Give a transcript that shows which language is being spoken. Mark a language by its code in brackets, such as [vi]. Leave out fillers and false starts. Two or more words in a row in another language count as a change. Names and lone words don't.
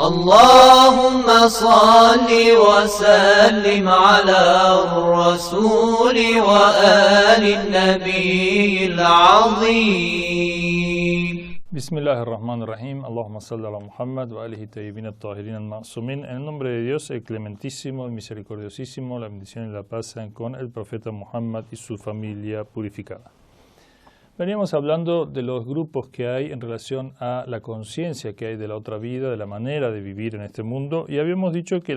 [ar] اللهم صل وسلم على الرسول وآل النبي العظيم. بسم الله الرحمن الرحيم. اللهم صل على محمد وآله الطيبين الطاهرين المعصومين. [es] En el nombre de Dios, el clementísimo, el misericordiosísimo, la bendición y la paz sean con el profeta Muhammad y su familia purificada. Veníamos hablando de los grupos que hay en relación a la conciencia que hay de la otra vida, de la manera de vivir en este mundo, y habíamos dicho que